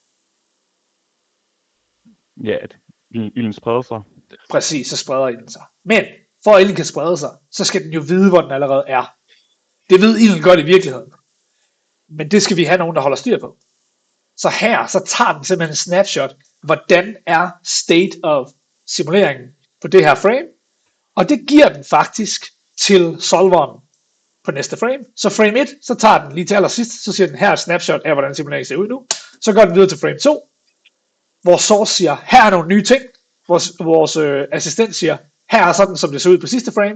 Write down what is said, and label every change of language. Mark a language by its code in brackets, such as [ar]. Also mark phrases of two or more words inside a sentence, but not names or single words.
[da] Ja, ilden spreder sig. Præcis, så spreder ilden sig. Men for at ilden kan sprede sig, så skal den jo vide, hvor den allerede er. Det ved ilden godt i virkeligheden. Men det skal vi have nogen, der holder styr på. Så her, så tager den simpelthen en snapshot. Hvordan er [en] state of [da] simuleringen på det her frame? Og det giver den faktisk til solveren på næste frame. Så frame 1, så tager den lige til allersidst, så siger den her er et snapshot af, hvordan simuleringen ser ud nu. Så går den videre til frame 2. Vores source siger, her er nogle nye ting. Vores assistent siger, her er sådan, som det ser ud på sidste frame.